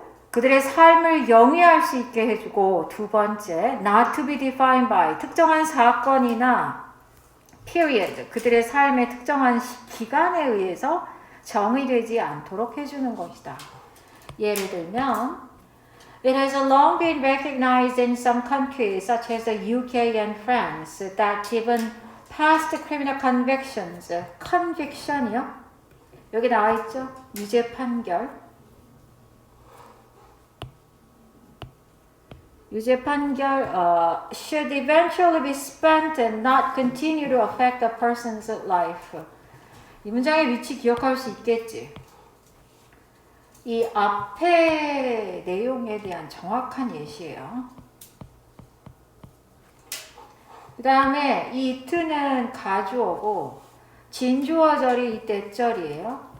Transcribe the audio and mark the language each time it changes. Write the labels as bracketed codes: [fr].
[ko] 그들의 삶을 영위할 수 있게 해주고, 두 번째, [en] not to be defined by, [ko] 특정한 사건이나 period, 그들의 삶의 특정한 기간에 의해서 정의되지 않도록 해주는 것이다. 예를 들면 [en] It has long been recognized in some countries, such as the UK and France, that even past criminal convictions, conviction이요? [ko] 여기 나와 있죠? 유죄 판결. [en] 유죄 판결 should eventually be spent and not continue to affect a person's life. [ko] 이 문장의 위치 기억할 수 있겠지? 이 앞에 내용에 대한 정확한 예시예요. 그 다음에 이 it는 가주어고 진주어절이 이 때절이에요.